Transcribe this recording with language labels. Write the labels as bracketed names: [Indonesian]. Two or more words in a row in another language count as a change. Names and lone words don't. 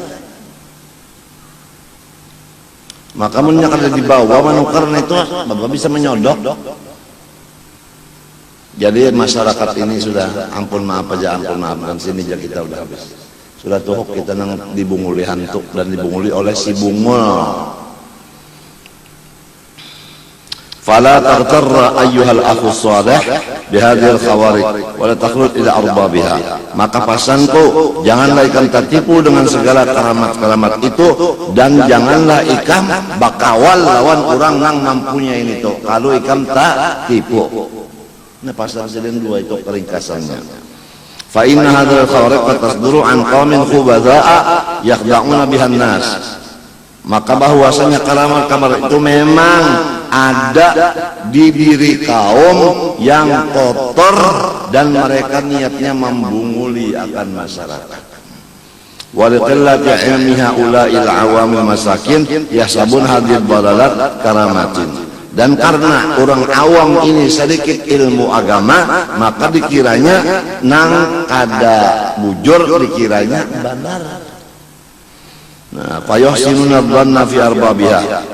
[Banjar] Maka munnya kada dibawa manukar itu bapak bisa menyodok. [Indonesian] Jadi masyarakat ini sudah ampun maaf aja, ampun maaf, dan sini aja kita udah habis. [Banjar] Sudah tuhuk kita nang dibunguli hantuk dan dibunguli oleh si bungul. [Arabic] فلا تغتر أيها الأخ الصالح بهذه الخوارق ولا تخلد إلى أربابها. [Banjar] Maka pasanku, janganlah ikam tertipu dengan segala keramat-keramat itu, dan janganlah ikam bakawal lawan orang nang mampunya ini tuh. Kalau ikam tak tipu. [Indonesian] Nah pasal sedang 2 itu keringkasannya. [Arabic] فإن هذه الخوارق تصدر عن قوم خبثاء يخدعون بها الناس. [Indonesian] Maka bahwasanya keramat-keramat itu memang ada di diri kaum yang kotor dan mereka niatnya membunguli akan masyarakat. [Arabic] ولقلة علم هؤلاء العوام المساكين يحسبون هذه دلالات كرامات. [Banjar] Dan karena orang awam ini sedikit ilmu agama, maka dikiranya nang kada bujur, dikiranya benar. [Arabic] Nah, فيحسنون الظن في أربابها.